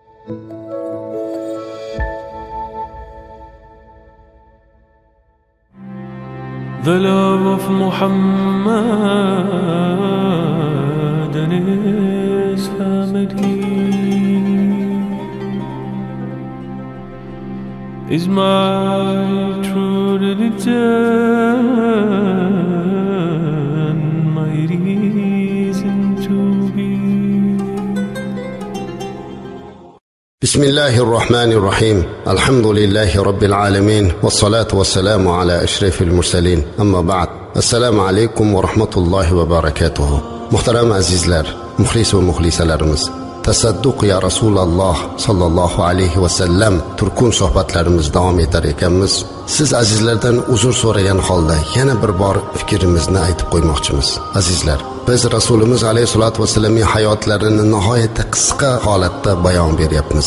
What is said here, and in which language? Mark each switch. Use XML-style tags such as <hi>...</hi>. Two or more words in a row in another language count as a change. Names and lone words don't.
<en>The love of Muhammad and his family is my true religion, my reason to be.</en> <ar>بسم الله الرحمن الرحيم. الحمد لله رب العالمين والصلاة والسلام على أشرف المرسلين. أما بعد، السلام عليكم ورحمة الله وبركاته.</ar> <uz>محترم azizlar, muxlis va muxlisalarimiz, tasadduq ya Rasululloh</uz> <ar>صلى الله عليه وسلم</ar> <uz>turkun suhbatlarimiz davom etar ekanmiz. Siz azizlardan uzr so'ragan holda yana bir bor fikrimizni aytib qo'ymoqchimiz. Azizlar, biz Rasulimiz alayhisolatu vasallamning hayotlarini nihoyatda qisqa holatda bayon beryapmiz.</uz>